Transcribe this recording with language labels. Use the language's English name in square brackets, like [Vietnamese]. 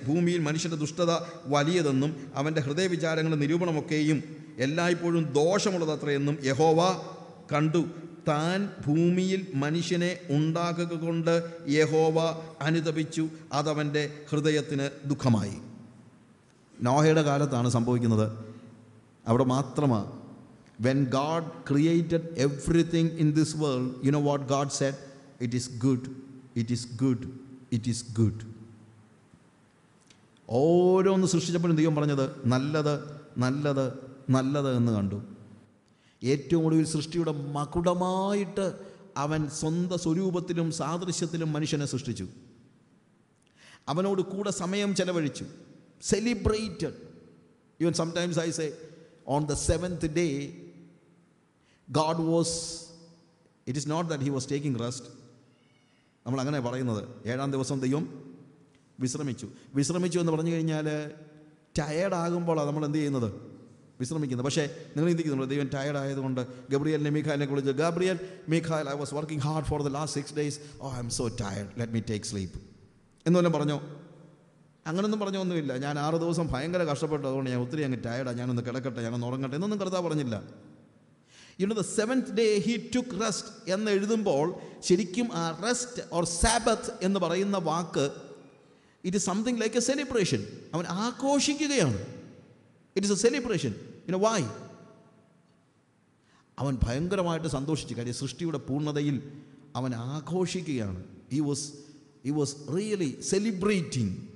[Malayalam] ഭൂമിയിൽ മനുഷ്യൻ്റെ ദുഷ്ടത വലിയതെന്നും അവൻ്റെ ഹൃദയവിചാരങ്ങളുടെ നിരൂപണമൊക്കെയും എല്ലായ്പ്പോഴും ദോഷമുള്ളതത്രയെന്നും യഹോവ കണ്ടു. താൻ ഭൂമിയിൽ മനുഷ്യനെ ഉണ്ടാക്കുക കൊണ്ട് യഹോവ അനുതപിച്ചു. അതവൻ്റെ ഹൃദയത്തിന് ദുഃഖമായി. നോഹയുടെ കാലത്താണ് സംഭവിക്കുന്നത്. അവിടെ മാത്രമാണ് [English] When God created everything in this world, you know what God said? It is good, it is good, it is good. [Malayalam] ഓരോന്ന് സൃഷ്ടിച്ചപ്പോഴും ദൈവം പറഞ്ഞത് നല്ലത്, നല്ലത്, നല്ലത് എന്ന് കണ്ടു. ഏറ്റവും ഒടുവിൽ സൃഷ്ടിയുടെ മകുടമായിട്ട് അവൻ സ്വന്തം സ്വരൂപത്തിലും സാദൃശ്യത്തിലും മനുഷ്യനെ സൃഷ്ടിച്ചു. അവനോട് കൂടെ സമയം ചെലവഴിച്ചു. Celebrated. [English] Even sometimes I say on the seventh day God was, it is not that he was taking rest. [Malayalam] നമ്മൾ അങ്ങനെ പറയുന്നത്. ഏഴാം ദിവസം ദൈവം വിശ്രമിച്ചു എന്ന് പറഞ്ഞു കഴിഞ്ഞാൽ ടയേർഡാകുമ്പോഴാണ് നമ്മൾ എന്ത് ചെയ്യുന്നത്? വിശ്രമിക്കുന്നത്. പക്ഷേ നിങ്ങൾ ചിന്തിക്കുന്നുണ്ട്, ദൈവം ടയേർഡ് ആയതുകൊണ്ട് ഗബ്രിയേലിനെ മീഖായിലിനെ വിളിച്ച്, Gabriel, മീഖായിൽ, [English] I was working hard for the last 6 days, oh I am so tired, let me take sleep [Malayalam] എന്നുവല്ലം പറഞ്ഞോ? അങ്ങനൊന്നും പറഞ്ഞൊന്നുമില്ല. ഞാൻ 6 ദിവസം ഭയങ്കര കഷ്ടപ്പെട്ടു, അതുകൊണ്ട് ഞാൻ ഒത്തിരി അങ്ങ് ടയേർഡാണ്, ഞാനൊന്ന് കിടക്കട്ടെ, ഞാനൊന്ന് ഉറങ്ങട്ടെ എന്നൊന്നും കർത്താവ് പറഞ്ഞില്ല. [English] The seventh day he took rest [Malayalam] എന്ന് എഴുതുമ്പോൾ ശരിക്കും ആ റെസ്റ്റ് ഓർ സാബത്ത് എന്ന് പറയുന്ന വാക്ക്, [English] It is something like a celebration. [Malayalam] അവൻ ആഘോഷിക്കുകയാണ്. [English] It is a celebration. Why? [Malayalam] അവൻ ഭയങ്കരമായിട്ട് സന്തോഷിച്ചു. കാര്യം സൃഷ്ടിയുടെ പൂർണ്ണതയിൽ അവൻ ആഘോഷിക്കുകയാണ്. [English] he was really celebrating.